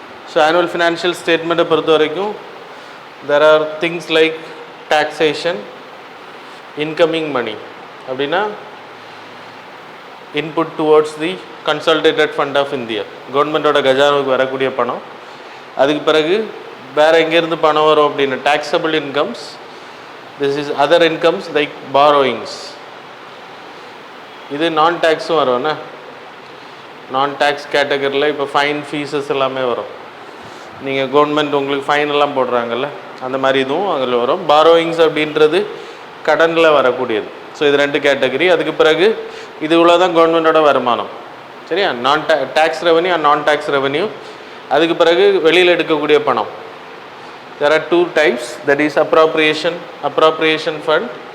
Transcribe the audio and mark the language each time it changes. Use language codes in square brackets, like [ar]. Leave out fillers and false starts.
[en] So annual financial statement பொறுத்த வரைக்கும் there are things like taxation, incoming money அப்படின்னா input towards the consolidated fund of India, [ta] கவர்மெண்ட்டோட கஜானாவுக்கு வரக்கூடிய பணம். அதுக்கு பிறகு வேறு எங்கேருந்து பணம் வரும் அப்படின்னா [en] taxable incomes, this is other incomes like borrowings. [ta] இது நான் டேக்ஸும் வரும்ண்ணா, நான் டேக்ஸ் கேட்டகரியில் இப்போ ஃபைன் ஃபீஸஸ் எல்லாமே வரும். நீங்கள் கவர்மெண்ட் உங்களுக்கு ஃபைன் எல்லாம் போடுறாங்கல்ல, அந்த மாதிரி இதுவும் அதில் வரும். பாரோயிங்ஸ் அப்படின்றது கடனில் வரக்கூடியது. ஸோ இது ரெண்டு கேட்டகரி. அதுக்கு பிறகு இது இவ்வளோ தான் கவர்மெண்ட்டோட வருமானம், சரியா? [en] Non tax revenue and non tax revenue. [ta] அதுக்கு பிறகு வெளியில் எடுக்கக்கூடிய பணம். [en] there are two types, that is appropriation fund.